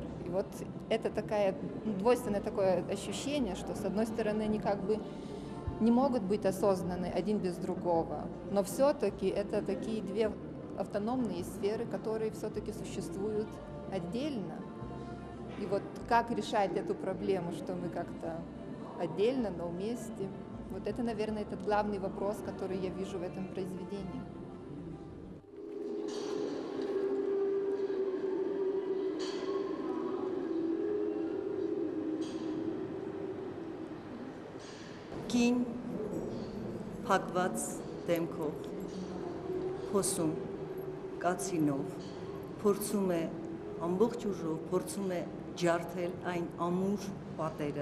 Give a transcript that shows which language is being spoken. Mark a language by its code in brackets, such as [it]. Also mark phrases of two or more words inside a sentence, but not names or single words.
[ru] И вот это такое двойственное такое ощущение, что с одной стороны они как бы не могут быть осознаны один без другого, но все-таки это такие две автономные сферы, которые все-таки существуют отдельно. И вот как решать эту проблему, что мы как-то отдельно, но вместе, вот это, наверное, этот главный вопрос, который я вижу в этом произведении. [hy] Կին փակված դեմքով խոսում կացինով փորձում է ամբողջ ուժով փորձում է ջարդել այն ամուր պատերը,